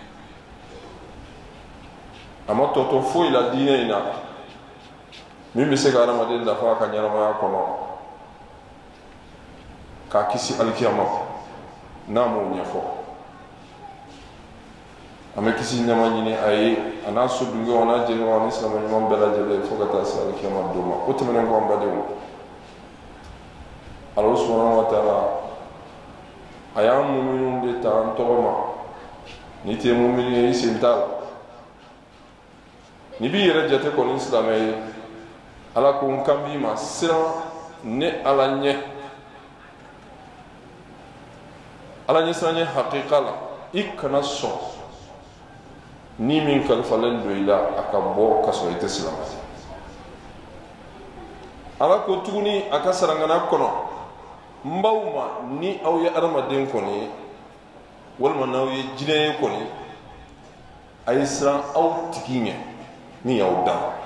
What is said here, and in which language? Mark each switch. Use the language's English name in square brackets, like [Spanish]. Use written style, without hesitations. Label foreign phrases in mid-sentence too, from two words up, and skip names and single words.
[Bambara] a ma tɔtɔ foyi la diinɛ in na min bɛ se ka adamaden dafa a ka ɲɛnamaya kɔnɔ k'a kisi alikiyama n'a m'o ɲɛfɔ an bɛ kisi ɲama ɲini a ye a n'a so dunkew a n'a jɛɲɔgɔn ani silamɛ ɲuman bɛɛ lajɛlen fo ka taa se alikiyama don ma o tɛmɛnen kɔ an badenw [Arabic] الله سبحانه وتعالى [Bambara] a y'an muminun de ta an tɔgɔ ma ni tɛ mumin ye i sen t'a la ni b'i yɛrɛ jate kɔni silamɛ ye ala ko n kan b'i ma siran ne ala ɲɛ ala ɲɛsiranɲɛ hakika la i kana sɔn ni min kalifalen don i la a ka bɔ ka sɔrɔ i tɛ silamɛ ala ko tuguni a ka sarangana kɔnɔ n b'aw ma ni aw ye adamaden kɔni ye walima n'aw ye jinɛ ye kɔni a ye siran aw tigi ɲɛ min y'aw dan